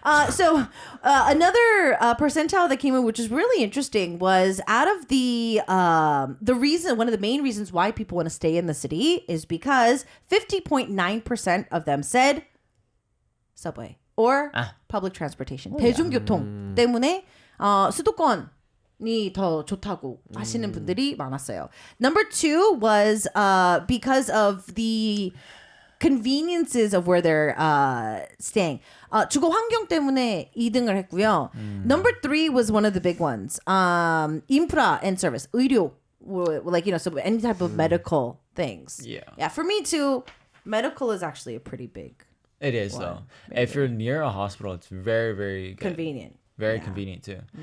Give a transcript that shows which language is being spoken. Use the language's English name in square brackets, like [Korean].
[English] So another percentile that came in, which is really interesting, was out of the reason, one of the main reasons why people want to stay in the city is because 50.9% of them said subway or public transportation, [Korean] 대중교통 때문에 수도권이 더 좋다고 하시는 분들이 많았어요. [English] Number 2 was because of the conveniences of where they're staying. [Korean] 주거 환경 때문에 2등을 했고요. [English] Number 3 was one of the big ones. Infra and service, 의료, like, you know, so any type of medical things. Yeah. Yeah, for me too, medical is actually a pretty big It is though. If you're near a hospital, it's very, very good. convenient. Very convenient too.